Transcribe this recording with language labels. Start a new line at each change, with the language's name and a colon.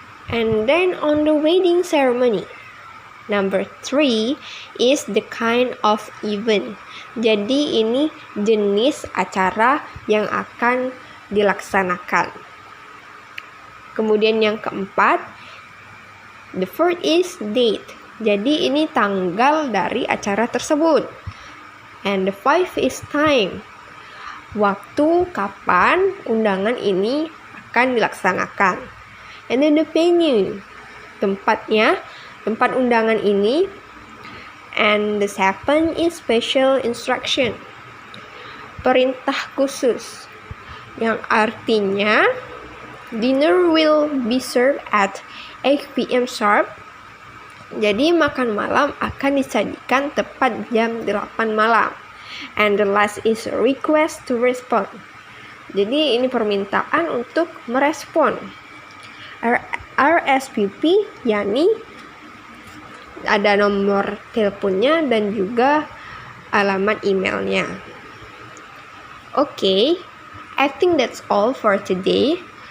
English: And then on the wedding ceremony, number 3 is the kind of event.
Indonesian: Jadi ini jenis acara yang akan dilaksanakan. Kemudian yang keempat,
English: the fourth is date.
Indonesian: Jadi ini tanggal dari acara tersebut.
English: And the fifth is time.
Indonesian: Waktu kapan undangan ini akan dilaksanakan.
English: And then the venue.
Indonesian: Tempatnya, tempat undangan ini.
English: And the seventh is special instruction. Perintah khusus.
Indonesian: Yang artinya
English: dinner will be served at 8 p.m. sharp.
Indonesian: Jadi makan malam akan disajikan tepat jam 8 malam.
English: And the last is request to respond.
Indonesian: Jadi ini permintaan untuk merespon. RSVP yakni ada nomor teleponnya dan juga alamat emailnya.
English: Okay, I think that's all for today.